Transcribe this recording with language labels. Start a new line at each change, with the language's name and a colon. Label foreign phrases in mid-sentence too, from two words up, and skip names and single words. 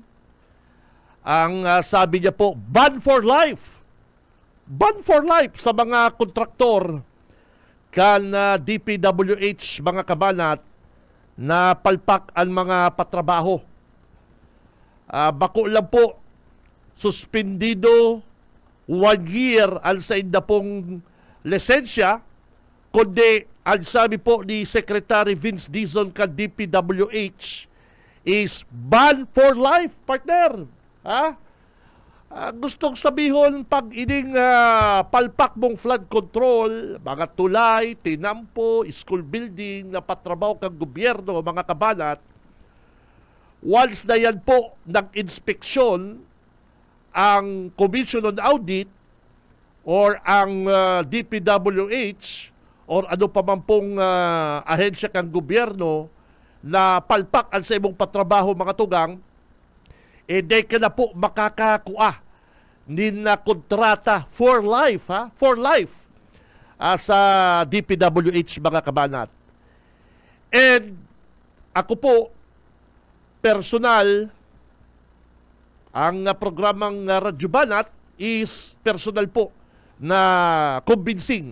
Filipino: Ang sabi niya po,
English: ban for life
Bikol: sa mga kontraktor kan DPWH, mga kabanat, na palpak ang mga patrabaho. Bako lang po, suspendido 1 year ang sa inda pong lisensya, kundi ang sabi po ni Secretary Vince Dizon kan DPWH is
English: ban for life, partner.
Bikol: Gustong sabihon, pag ining palpak mong flood control, mga tulay, tinampo, school building na patrabaho kang gobyerno, mga kabanat, once na yan po nag-inspeksyon ang Commission on Audit or ang DPWH or ano pa man pong ahensya kang gobyerno na palpak ang sa imong patrabaho, mga tugang, di ka na po makakakuha na kontrata
English: for life, for life
Bikol: sa DPWH, mga kabanat. And ako po, personal, ang programang Radyo Banat is personal po na convincing.